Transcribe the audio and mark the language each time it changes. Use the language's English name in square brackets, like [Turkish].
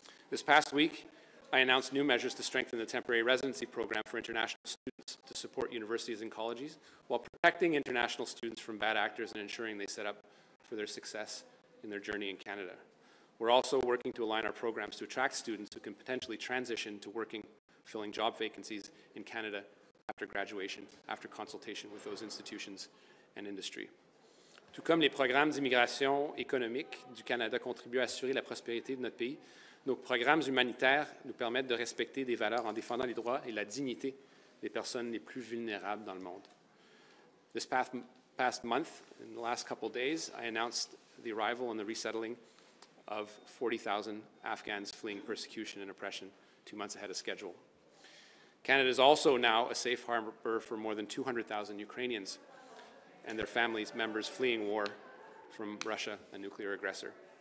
[English] This past week, I announced new measures to strengthen the temporary residency program for international students to support universities and colleges while protecting international students from bad actors and ensuring they set up for their success in their journey in Canada. We're also working to align our programs to attract students who can potentially transition to working, filling job vacancies in Canada after graduation, after consultation with those institutions and industry. [French] Tout comme les programmes d'immigration économique du Canada contribuent à assurer la prospérité de notre pays, nos programmes humanitaires nous permettent de respecter des valeurs en défendant les droits et la dignité des personnes les plus vulnérables dans le monde. [English] This past month, in the last couple of days, I announced the arrival and the resettling of 40,000 Afghans fleeing persecution and oppression 2 months ahead of schedule. Canada is also now a safe harbor for more than 200,000 Ukrainians and their families members fleeing war from Russia, a nuclear aggressor.